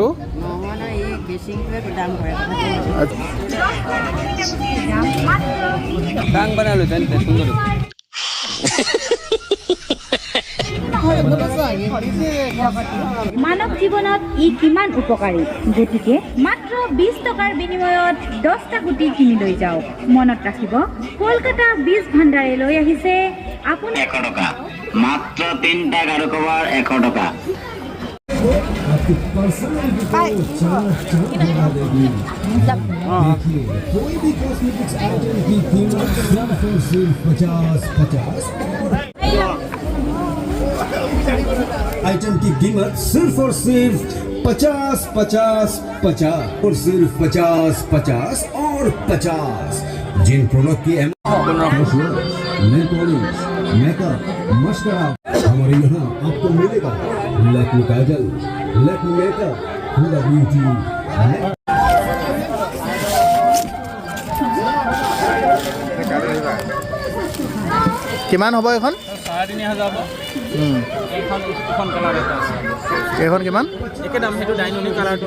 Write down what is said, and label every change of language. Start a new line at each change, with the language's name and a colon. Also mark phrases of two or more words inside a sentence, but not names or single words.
Assamese: মানৱ জীৱনত ই কিমান উপকাৰী, গতিকে মাত্ৰ ২০ টকাৰ বিনিময়ত ১০টা গুটি কিনি লৈ যাওক। মনত ৰাখিব, কলকাতা বীজ ভাণ্ডাৰে লৈ আহিছে আপুনি ১০০ টকা, মাত্ৰ ৩টা গাৰু কভাৰ ১০০ টকা।
Hindi: कोई भी
English: cosmetics item
Hindi: की कीमत सिर्फ 50 आइटम की कीमत सिर्फ और सिर्फ 50 और सिर्फ 50 और 50। जिन प्रोडक्ट की
English: nail polish,
Hindi: मेकअप, मस्कारा हमारे यहाँ आपको मिलेगा। लैक्मे काजल, लैक्मे मेकअप, हुडा ब्यूटी।
Assamese: কিমান হ'ব এখন? ৩,৫০০ হ'ব। এখন কালাৰ এটা আছে। এইখন কিমান? একে দাম, সেইটো ডাইননি কালাৰটো।